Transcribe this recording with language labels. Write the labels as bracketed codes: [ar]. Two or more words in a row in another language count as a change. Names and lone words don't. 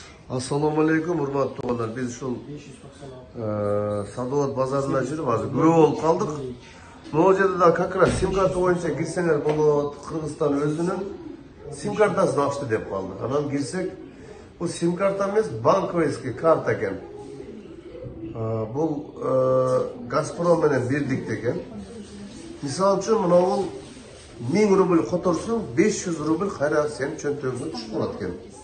[ky] Ассаламу алейкум, урматтуу туугандар. Биз ушул Садовод базарында жүрүп азыр көп болуп калдык. Могу жерде да [ru] как раз [ky] сим карта боюнча кирсеңер болот. Кыргызстан өзүнүн сим картасын ачты деп калды. Анан кирсек, бул сим карта эмес, банковский карта экен. Бул Газпром менен бирдикте экен. Мисалы үчүн мына бул 1000 рубль которсуң, 500 рубль кайра сен чөнтөгүңө түшүп калат экен.